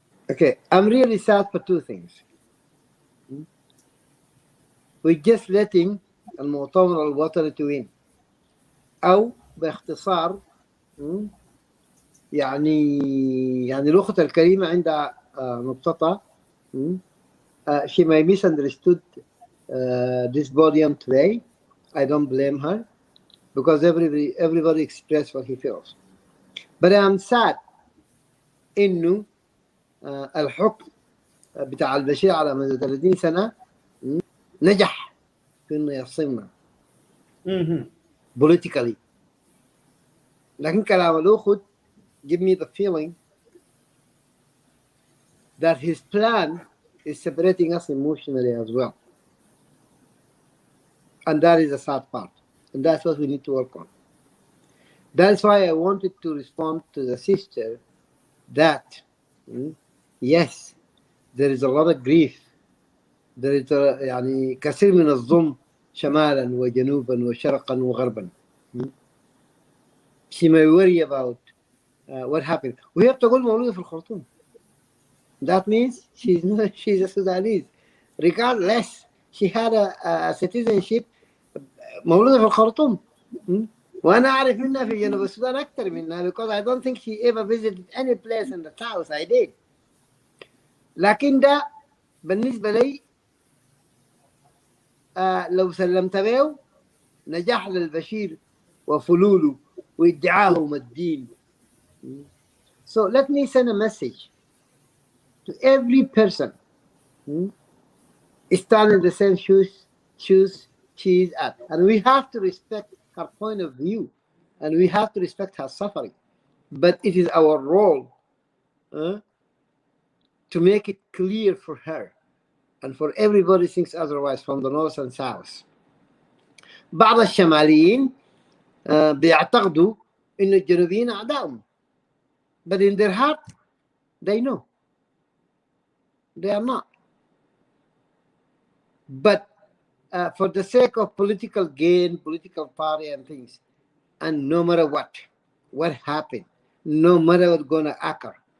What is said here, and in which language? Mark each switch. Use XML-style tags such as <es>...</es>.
<en>Okay, I'm really sad for 2 things. We're just letting المؤتمر الوطني to win.</en> <ar>أو باختصار يعني الأخت الكريمة عندها نقطة.</ar> <en>She may misunderstood this podium today. I don't blame her because everybody expressed what he feels. But I'm sad</en> <ar>إنه الحكم بتاع البشير على مدى 30 سنة نجح في إنه يفصلنا politically. لكن كلام الأخت</ar> <en>give me the feeling that his plan is separating us emotionally as well. And that is a sad part. And that's what we need to work on. That's why I wanted to respond to the sister that, yes, there is a lot of grief. There is</en> <ar>يعني كثير من الظلم شمالا وجنوبا وشرقا وغربا.</ar> <en>She may worry about what happened. We have to go</en> <ar>مولودة في الخرطوم.</ar> <en>That means she's a Sudanese. Regardless, she had a citizenship</en> <ar>مولودة في الخرطوم. وأنا أعرف منها في جنوب السودان أكثر منها</ar> <en>because I don't think she ever visited any place in the south. I did.</en> <ar>لكن ده بالنسبة لي لو سلمت به نجاح للبشير وفلوله وادعاهم الدين.</ar> <en>So let me send a message to every person stand in the same shoes she is at. And we have to respect her point of view and we have to respect her suffering. But it is our role to make it clear for her and for everybody thinks otherwise from the north and south.</en> <ar>بعض الشماليين بيعتقدوا إن الجنوبيين أعدائهم.</ar> <en>But in their heart, they know. They are not. But for the sake of political gain, political party and things, and no matter what happened, no matter what's going to occur,</en>